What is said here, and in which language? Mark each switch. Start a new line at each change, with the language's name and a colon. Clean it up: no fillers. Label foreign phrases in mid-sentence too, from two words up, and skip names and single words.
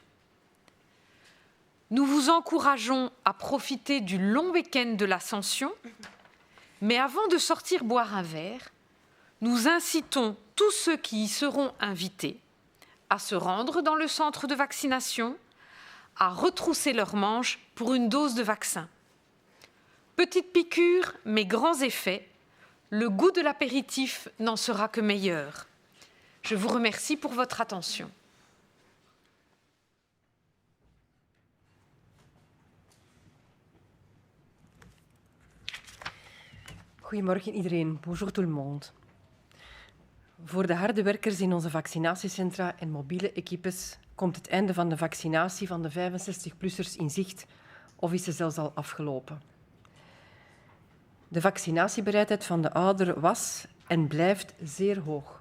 French: Nous vous encourageons à profiter du long week-end de l'Ascension, mais avant de sortir boire un verre, nous incitons tous ceux qui y seront invités à se rendre dans le centre de vaccination, à retrousser leurs manches pour une dose de vaccin. Petite piqûre, mais grands effets, le goût de l'apéritif n'en sera que meilleur. Je vous remercie pour votre attention.
Dutch: Goedemorgen iedereen,
French: bonjour tout le monde.
Dutch: Voor de harde werkers in onze vaccinatiecentra en mobiele equipes komt het einde van de vaccinatie van de 65-plussers in zicht of is ze zelfs al afgelopen. De vaccinatiebereidheid van de ouderen was en blijft zeer hoog.